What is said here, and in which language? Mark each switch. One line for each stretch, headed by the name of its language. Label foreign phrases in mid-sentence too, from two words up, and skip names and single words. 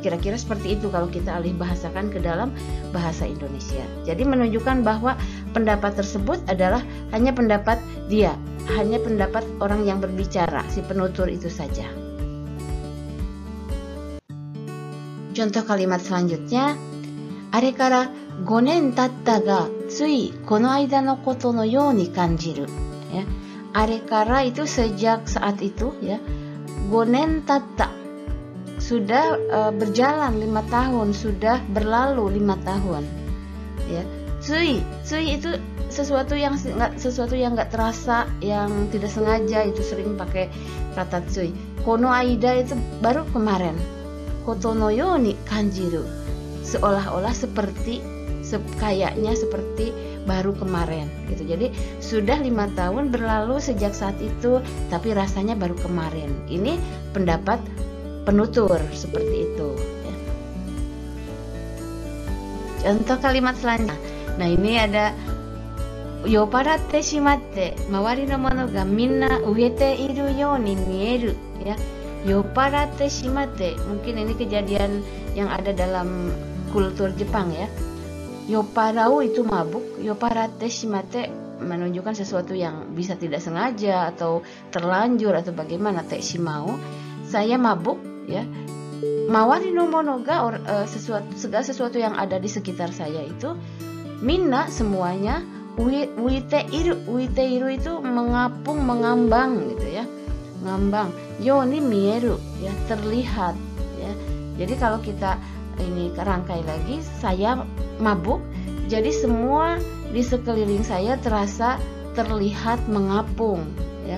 Indonesian: Kira-kira seperti itu kalau kita alih bahasakan ke dalam bahasa Indonesia. Jadi menunjukkan bahwa pendapat tersebut adalah hanya pendapat dia, hanya pendapat orang yang berbicara, si penutur itu saja. Contoh kalimat selanjutnya,
Japanese: あれから 5年経ったがついこの間のことのように感じる ya. あれから
Indonesian: itu sejak saat itu ya.
Japanese: 5 年経った
Indonesian: sudah berjalan 5 tahun, sudah berlalu 5 tahun ya. Tsui itu sesuatu yang nggak terasa, yang tidak sengaja, itu sering pakai kata tsui.
Japanese: この間
Indonesian: itu baru kemarin.
Japanese: ことのように感じる,
Indonesian: seolah-olah kayaknya seperti baru kemarin gitu. Jadi sudah 5 tahun berlalu sejak saat itu, tapi rasanya baru kemarin. Ini pendapat penutur seperti itu ya. Contoh kalimat selanjutnya. Nah, ini ada
Japanese: 酔っ払ってしまって周りのものがみんな浮いているように見える ya. 酔っ払ってしまって,
Indonesian: mungkin ini kejadian yang ada dalam kultur Jepang ya. Yoparau itu mabuk,
Japanese: 酔っ払ってしまって
Indonesian: menunjukkan sesuatu yang bisa tidak sengaja atau terlanjur atau bagaimana.
Japanese: てしまう,
Indonesian: saya mabuk ya.
Japanese: 周りのものが
Indonesian: segala sesuatu yang ada di sekitar saya itu, minna semuanya,
Japanese: 浮いている
Indonesian: itu mengapung, mengambang gitu ya. Ngambang,
Japanese: ように見える
Indonesian: ya, terlihat ya. Jadi kalau kita ini rangkai lagi, saya mabuk, jadi semua di sekeliling saya terasa terlihat mengapung ya.